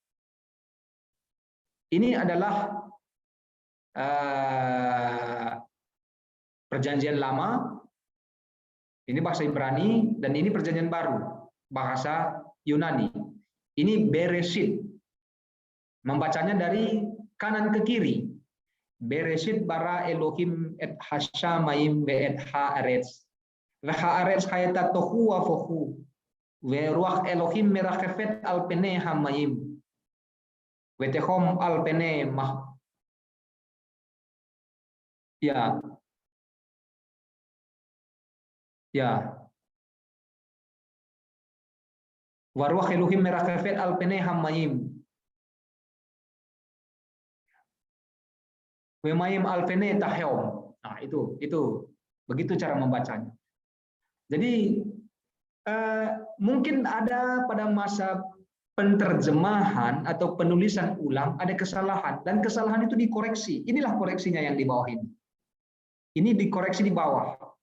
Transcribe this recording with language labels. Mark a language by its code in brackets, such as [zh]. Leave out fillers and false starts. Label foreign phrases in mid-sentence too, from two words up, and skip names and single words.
[id] Ini adalah Perjanjian Lama, ini bahasa Ibrani, dan ini Perjanjian Baru, bahasa Yunani. Ini Bereshit. Membacanya dari kanan ke kiri. [he] בראשית ברא אלהים את השמים ואת הארץ. והארץ היתה תהו ובהו. ורוח אלהים מרחפת על פני המים. ותהום על פני מה. [id] Ya. Ya. [he] ורוח אלהים מרחפת על פני המים. ומים על פני תהום. [id] Nah, itu begitu cara membacanya. Jadi mungkin ada pada masa penerjemahan atau penulisan ulang ada kesalahan dan kesalahan itu dikoreksi. Inilah koreksinya yang di bawah ini. Ini dikoreksi di bawah.